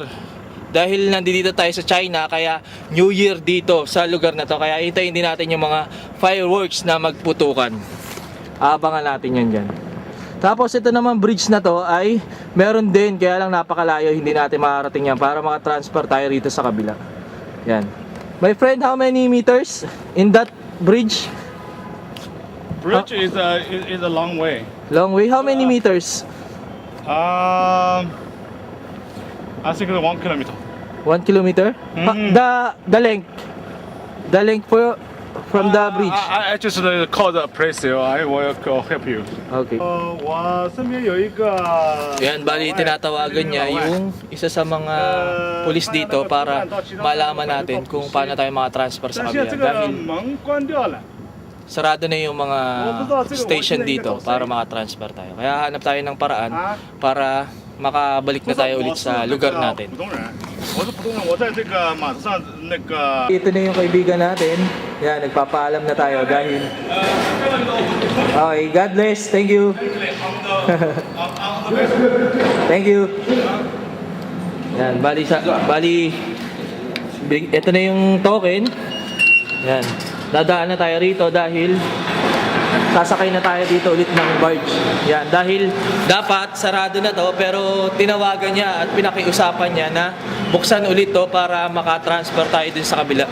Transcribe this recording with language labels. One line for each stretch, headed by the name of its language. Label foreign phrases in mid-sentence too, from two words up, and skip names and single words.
Filipino: Dahil nandito tayo sa China, kaya New Year dito sa lugar na to. Kaya hintayin din natin yung mga fireworks na magputukan. Abangan natin yan dyan. Tapos ito naman bridge na to ay meron din, kaya lang napakalayo, hindi natin makarating yan para makatransfer tayo rito sa kabila. Yan.
English: My friend, how many meters in that bridge? Bridge is a long way. Long way? How many meters? I think it's 1 kilometer. 1 kilometer? The length. The length from the bridge. I just call the place. I will help you. Okay.
Chinese: 我身边有一个
Filipino: Yan, bali tinatawagan niya yung isa sa mga pulis dito para malaman natin kung paano tayo makatransfer sa
Chinese: 但现在
Filipino: kabila.
Chinese: 这个
Filipino: Dahil
Chinese: 门关掉了。
Filipino: sarado na yung mga station dito para makatransfer tayo. Kaya hanap tayo ng paraan para makabalik na tayo ulit sa lugar natin.
Chinese: 普通人，我是普通人，我在这个码头上那个。
Filipino: Ito na yung kaibigan natin. Yan, nagpapaalam na tayo dahil... Okay, God bless. Thank you.
English: Thank you.
Filipino: Yan, bali, ito na yung token. Yan, dadaan na tayo rito dahil sasakay na tayo dito ulit ng barge. Yan, dahil dapat sarado na to pero tinawagan niya at pinakiusapan niya na buksan ulit to para makatransfer tayo din sa kabila.